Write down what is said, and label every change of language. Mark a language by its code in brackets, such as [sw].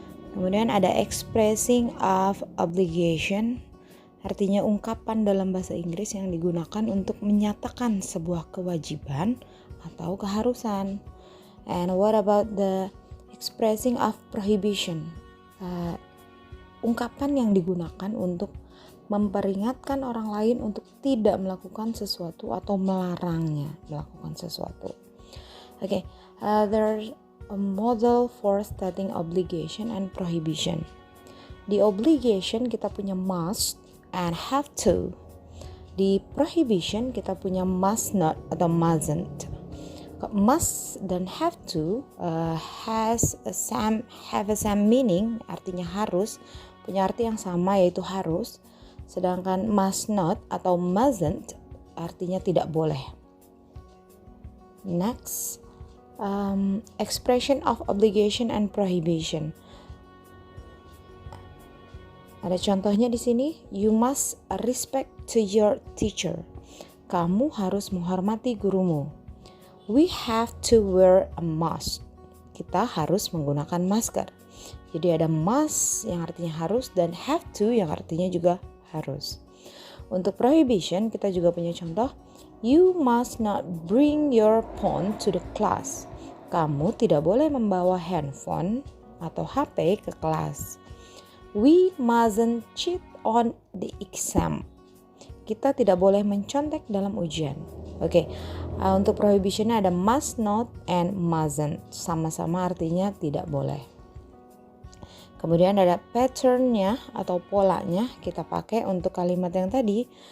[id] Kemudian ada expressing of obligation, artinya ungkapan dalam bahasa Inggris yang digunakan untuk menyatakan sebuah kewajiban atau keharusan. [en] And what about the expressing of prohibition? [id] Ungkapan yang digunakan untuk memperingatkan orang lain untuk tidak melakukan sesuatu atau melarangnya melakukan sesuatu. [en] Okay, there's a model for stating obligation and prohibition. [id] Di obligation kita punya must and have to. Di prohibition kita punya must not atau mustn't. Must dan have to [en] have a same meaning, [id] artinya harus, punya arti yang sama yaitu harus. Sedangkan must not atau mustn't artinya tidak boleh. [en] Next, expression of obligation and prohibition. [id] Ada contohnya di sini, [en] you must respect to your teacher. [id] Kamu harus menghormati gurumu. [en] We have to wear a mask. [id] Kita harus menggunakan masker. Jadi ada must yang artinya harus dan have to yang artinya juga harus. Untuk prohibition kita juga punya contoh. [en] You must not bring your phone to the class. [id] Kamu tidak boleh membawa handphone atau HP ke kelas. [en] We mustn't cheat on the exam. [id] Kita tidak boleh mencontek dalam ujian. Oke, untuk prohibitionnya ada must not and mustn't. Sama-sama artinya tidak boleh. Kemudian ada patternnya atau polanya kita pakai untuk kalimat yang tadi.